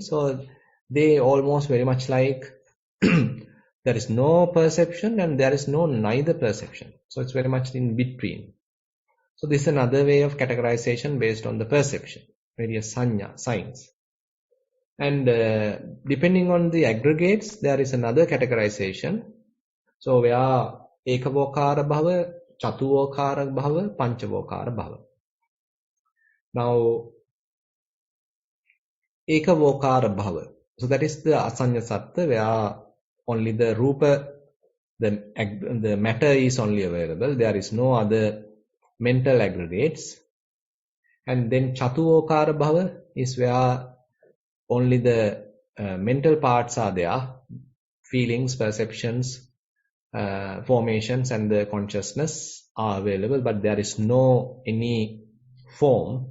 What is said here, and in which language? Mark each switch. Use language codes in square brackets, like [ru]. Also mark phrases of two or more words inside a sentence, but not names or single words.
[en] So they almost very much like there is no perception and there is no neither perception. So it's very much in between. So this is another way of categorization based on the perception, various sanya, signs. And depending on the aggregates, there is another categorization. So we are [pi] Ekavokara Bhava, Chatuvokara Bhava, Panchavokara Bhava. Now, Ekavokara Bhava. [en] So that is the [pi] Asanya Sattva [en] where only the Rupa, the matter is only available. There is no other mental aggregates. And then [pi] Chatuvokara Bhava [en] is where only the mental parts are there, feelings, perceptions, formations, and the consciousness are available, but there is no any form.